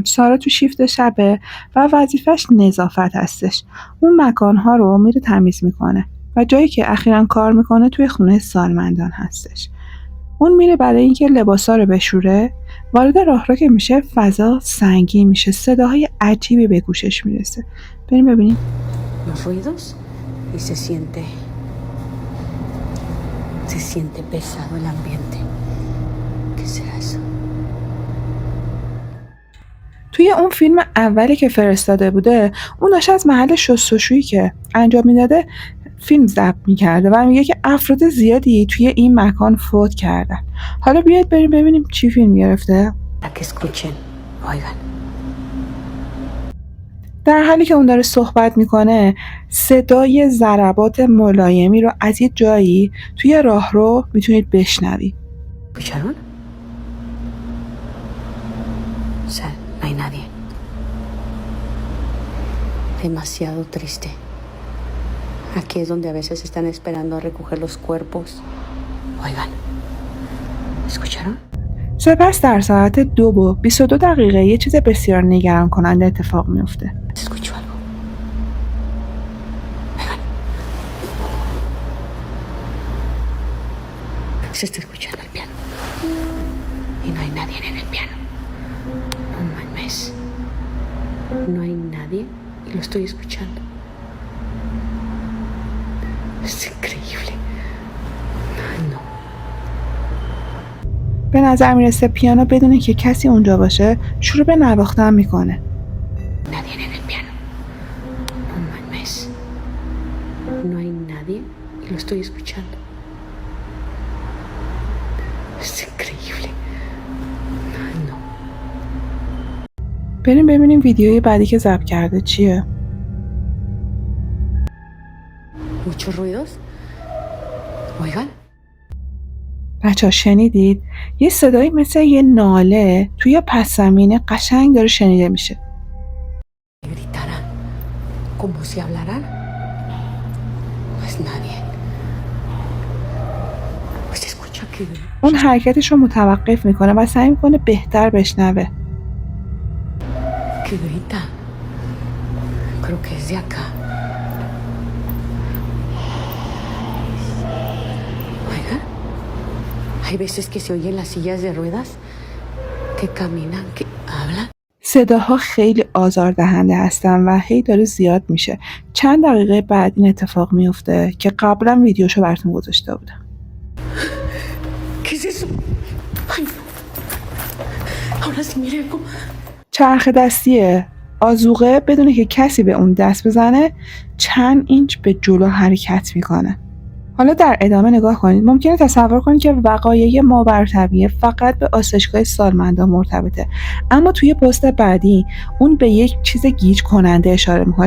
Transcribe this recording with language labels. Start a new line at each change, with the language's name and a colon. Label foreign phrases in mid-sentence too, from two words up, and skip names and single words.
Persian: سارا تو شیفت شبه و وظیفش نظافت هستش. اون مکانها رو میره تمیز میکنه و جایی که اخیراً کار میکنه توی خونه سالمندان هستش. اون میره برای اینکه لباسا رو بشوره. وارد راهرو که میشه فضا سنگین میشه، صداهای عجیبی به گوشش میرسه. بریم ببینیم.
Spanish: Los ruidos y se siente pesado el ambiente. ¿Qué será eso?
Persian: توی اون فیلم اولی که فرستاده بوده اون داشته از محل شستشویی که انجام میداده فیلم ضبط میکرده و میگه که افراد زیادی توی این مکان فوت کردن. حالا بیاید بریم ببینیم چی فیلم گرفته.
Spanish: Para que escuchen, oigan.
Persian: در حالی که اون داره صحبت میکنه صدای ضربات ملایمی رو از یه جایی توی راهرو میتونید بشنوید.
Spanish: ¿Escucharon? O sea, no hay nadie. Demasiado triste. Aquí es donde a veces están esperando a recoger los cuerpos. Oigan. ¿Escucharon?
Persian: سپس در ساعت 2:22 یه چیز بسیار نگران کننده اتفاق میفته.
Spanish: Escucho algo. Oigan. Se está escuchando el piano. Y no hay nadie en el piano. No mames. No hay nadie y lo estoy escuchando. Es increíble. Ay, no.
Persian: به نظر میرسه پیانو بدون که کسی اونجا باشه شروع به نواختن میکنه.
Spanish: Nadie en el No hay nadie y lo estoy escuchando. Es increíble. Ay, no.
Persian: بریم ببینیم ویدیوی بعدی که ضبط کرده چیه.
Spanish: Muchos ruidos. Oigan.
Persian: بچه‌ها شنیدید؟ یه صدایی مثل یه ناله توی پس زمینه قشنگ داره شنیده میشه.
Spanish: Gritarán. Como si hablaran. No es nadie. Pues se escucha que...
Persian: اون حرکتش رو متوقف میکنه و سعی میکنه بهتر بشنوه.
Spanish: que grita. Creo que es de acá. Oigan, hay veces que se oyen las sillas de ruedas que caminan, que hablan.
Persian: صداها خیلی آزاردهنده هستن و هی داره زیاد میشه. چند دقیقه بعد این اتفاق میفته که قبلا ویدیوشو براتون گذاشته بودم.
Spanish: ¿Qué es eso? Ay, no. Ahora sí, mire cómo...
Persian: چرخ دستیه. آذوقه بدونه که کسی به اون دست بزنه چند اینچ به جلو حرکت میکنه. حالا در ادامه نگاه کنید. ممکنه تصور کنید که وقایع ماورطبیعه فقط به آسایشگاه سالمندان مرتبطه، اما توی پست بعدی اون به یک چیز گیج کننده اشاره میکنه.